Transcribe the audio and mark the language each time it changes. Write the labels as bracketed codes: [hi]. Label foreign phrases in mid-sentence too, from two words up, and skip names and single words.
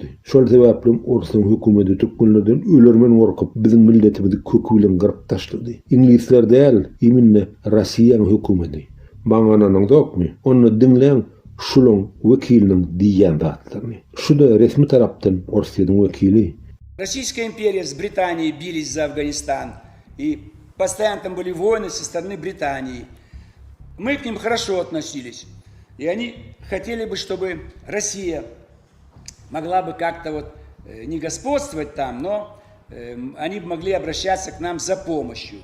[tk] Şol sebäpli Orsyň hökümeti türkmenlerden ölermen gorkup biziň milletimizi kökü bilen gyryp taşlady. İnglisler däl, ýemine Rossiýanyň hökümeti. Baňanyň dokmy? Onu dinleň şulaň wekiliniň diýen zatlaryny. Şu da resmi tarapdan Orsiýanyň wekili. [ru] Российская империя с Британией бились за Афганистан, и постоянно там были войны со стороны Британии. Мы к ним хорошо относились. И они хотели бы, чтобы Россия могла бы как-то вот не господствовать там, но они могли обращаться к нам за помощью.